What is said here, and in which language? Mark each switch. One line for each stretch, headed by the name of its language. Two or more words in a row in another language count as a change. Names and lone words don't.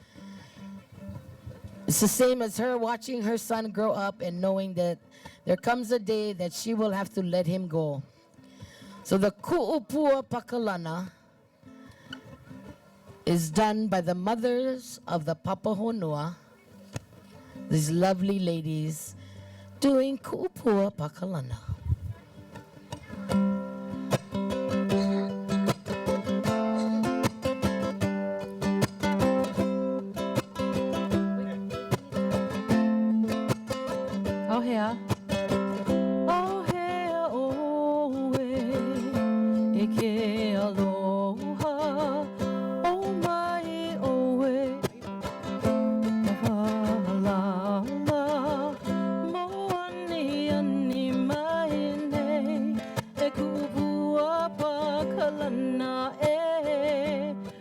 English: It's the same as her watching her son grow up and knowing that there comes a day that she will have to let him go. So the Ku'u Pakalana is done by the mothers of the Papa Honua, these lovely ladies doing Ku'u Pakalana.
Hawaiian: Hōʻike. Hōʻike oe, e ke aloha, o mai oe, Pakalana, Moani'a'ala mai nei, e ku'u Pakalana e,